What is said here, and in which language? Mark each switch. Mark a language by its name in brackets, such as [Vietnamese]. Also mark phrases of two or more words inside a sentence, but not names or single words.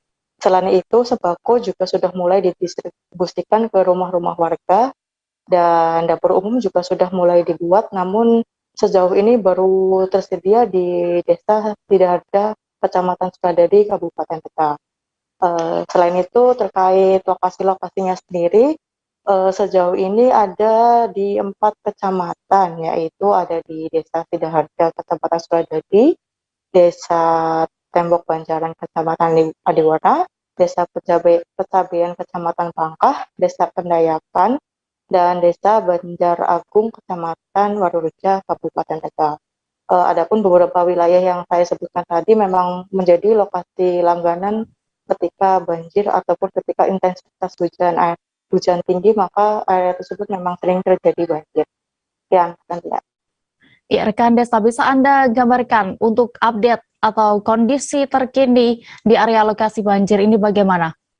[Indonesian] Selain itu, sembako juga sudah mulai didistribusikan ke rumah-rumah warga, dan dapur umum juga sudah mulai dibuat, namun sejauh ini baru tersedia di desa Sidaharja, Kecamatan Sukadadi, Kabupaten Tegal. Selain itu, terkait lokasi-lokasinya sendiri, sejauh ini ada di 4 kecamatan, yaitu ada di Desa Sidaharja, Kecamatan Sukadadi, Desa Tembok Banjaran, Kecamatan Adiwara, Desa Pecabean, Kecamatan Pangkah, Desa Pendayakan, dan Desa Banjar Agung, Kecamatan Warureja, Kabupaten Tegal. Adapun beberapa wilayah yang saya sebutkan tadi memang menjadi lokasi langganan ketika banjir ataupun ketika intensitas hujan tinggi, maka area tersebut memang sering terjadi banjir. Ya, nanti ya. Ya, rekan Desta, bisa Anda gambarkan untuk update atau kondisi terkini di area lokasi banjir ini bagaimana?